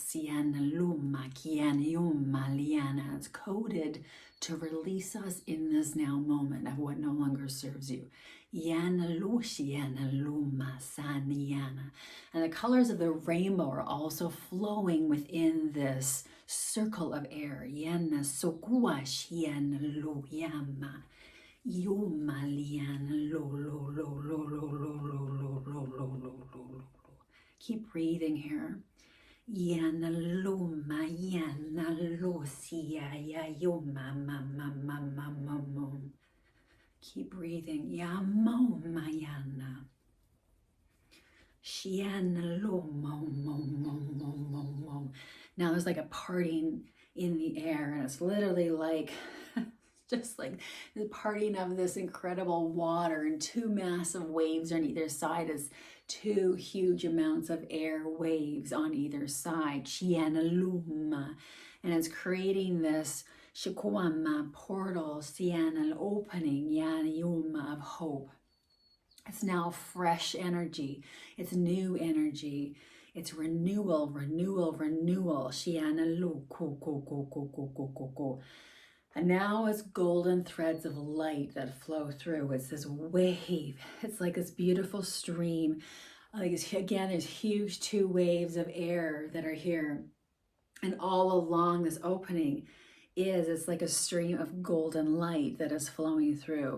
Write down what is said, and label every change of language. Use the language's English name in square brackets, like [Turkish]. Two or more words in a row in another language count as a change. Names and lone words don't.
[English] Siana luma, kiana yuma, liana. It's coded to release us in this now moment of what no longer serves you. Yana lu, shiana luma, saniana. And the colors of the rainbow are also flowing within this circle of air. Yana sokua, shiana lu, yama. Yoma liana lo lo lo lo lo lo lo lo lo lo lo lo. Keep breathing here. Yana loma yana lo siya ya yoma ma ma ma ma ma mo. Keep breathing. Ya mo mayana. Shiana lo mo mo mo mo mo mo. Now there's like a parting in the air, and it's literally like just like the parting of this incredible water, and two massive waves on either side as two huge amounts of air waves on either side. Shiana luma. And it's creating this shikuama portal, siana opening, yana yuma of hope. It's now fresh energy. It's new energy. It's renewal, renewal, renewal. Shiana lu ko ko ko ko ko ko ko ko. And now it's golden threads of light that flow through. It's this wave. It's like this beautiful stream. Again, there's huge two waves of air that are here. And all along this opening it's like a stream of golden light that is flowing through.